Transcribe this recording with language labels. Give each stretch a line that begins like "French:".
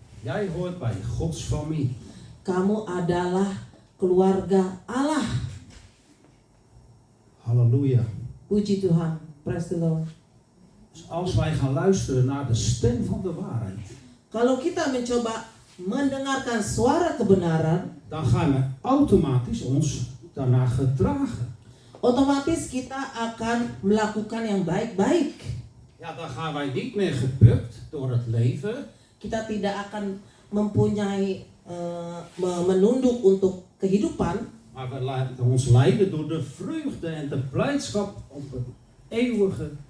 Dutch: Jij hoort bij Gods familie.
Indonesian: Kamu adalah keluarga Allah.
Dutch: Halleluja.
Indonesian: Puji Tuhan.
English: Praise the Lord.
Dutch: Dus als wij gaan luisteren naar de stem van de waarheid,
Indonesian: Kalau kita mencoba mendengarkan suara kebenaran,
Dutch: dan gaan we automatisch ons daarna gedragen.
Indonesian: otomatis kita akan melakukan yang baik-baik.
Dutch: Ja, dan gaan wij niet meer gebukt door het leven,
Indonesian: Kita tidak akan mempunyai menunduk untuk kehidupan,
Dutch: maar we laten ons leiden door de vreugde en de blijdschap op de